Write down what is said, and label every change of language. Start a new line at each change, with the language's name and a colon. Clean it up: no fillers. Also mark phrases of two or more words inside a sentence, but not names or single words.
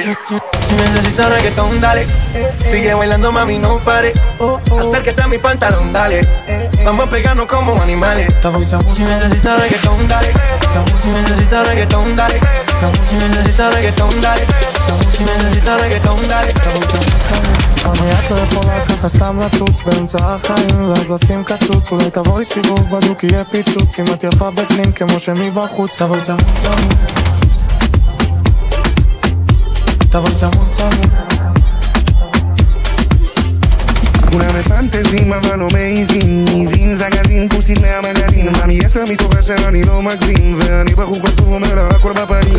Spanish: Si necesitas reggaetón, dale. Sigue bailando, mami, no pare. Acércate a mi pantalón, dale. Vamos a pegarnos como animales. Si necesitas reggaetón, dale. Si necesitas reggaetón, dale. Si necesitas reggaetón, dale. Si necesitas reggaetón, dale.
Hebrew: אני את לא יכולה ככה סתם לצוץ באמצע החיים ואז לשים קצוץ, אולי תבואי סיבוב בדוק יהיה פיצוץ, אם את יפה בפנים כמו שמבחוץ. תבואי צמוד צמוד, תבואי צמוד צמוד. כולם מפנטזים אבל לא מעיזים, ניזין זגזין כוסית מהמגזין, מאמי 10 מתוך 10 אני לא מגזים, ואני בחור חצוף אומר לה הכל בפנים.